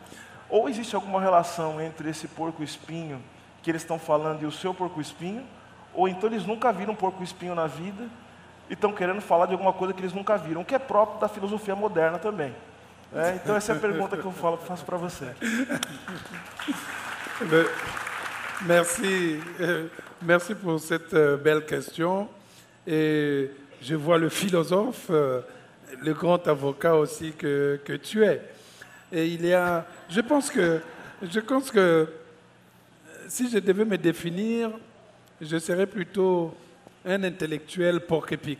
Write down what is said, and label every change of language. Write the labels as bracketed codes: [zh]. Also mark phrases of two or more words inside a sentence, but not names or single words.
[pt] Ou existe alguma relação entre esse porco-espinho que eles estão falando e o seu porco-espinho, ou então eles nunca viram porco-espinho na vida e estão querendo falar de alguma coisa que eles nunca viram, que é próprio da filosofia moderna também. Então essa é a pergunta que eu faço para você. [fr] Merci pour cette belle question. Et je vois le philosophe, le grand avocat aussi que tu es. Et je pense que si je devais me définir, je serais plutôt un intellectuel porc-épic.